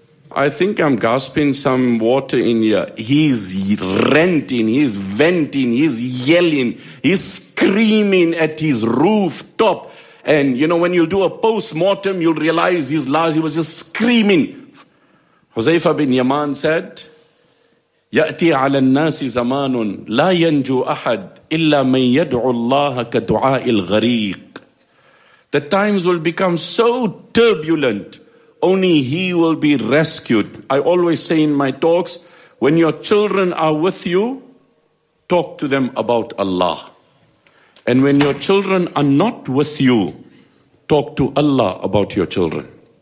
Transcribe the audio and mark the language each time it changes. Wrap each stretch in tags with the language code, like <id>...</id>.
<en>I think I'm gasping some water in here. He's ranting, he's venting, he's yelling, he's screaming at his rooftop. And you know, when you'll do a post-mortem, you'll realize his last, he was just screaming.</en> <ar>Huzaifa bin Yaman said, يَأْتِي عَلَى النَّاسِ زَمَانٌ لَا يَنْجُو أَحَدٌ إِلَّا مَنْ يَدْعُ اللَّهَ كَدُعَاءِ الْغَرِيقِ.</ar> <en>The times will become so turbulent, only he will be rescued. I always say in my talks, when your children are with you, talk to them about Allah. And when your children are not with you, talk to Allah about your children.</en>